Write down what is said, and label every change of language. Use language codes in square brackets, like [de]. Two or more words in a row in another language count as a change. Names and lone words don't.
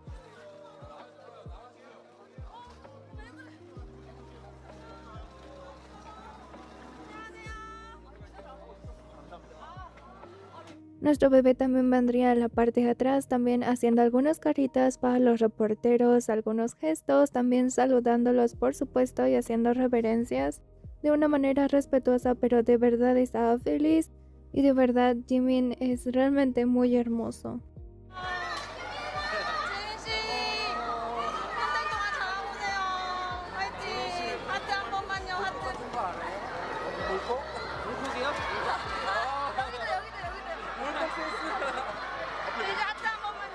[es] Nuestro bebé también vendría a la parte de atrás, también haciendo algunas caritas para los reporteros, algunos gestos, también saludándolos por supuesto y haciendo reverencias de una manera respetuosa, pero de verdad estaba feliz y de verdad Jimin es realmente muy hermoso. [ko] 지민 씨, 한달 동안 잘하고 오세요. 화이팅. 하트 한 번만요. 하트. 물고기요? 이제 하트 한 번만요.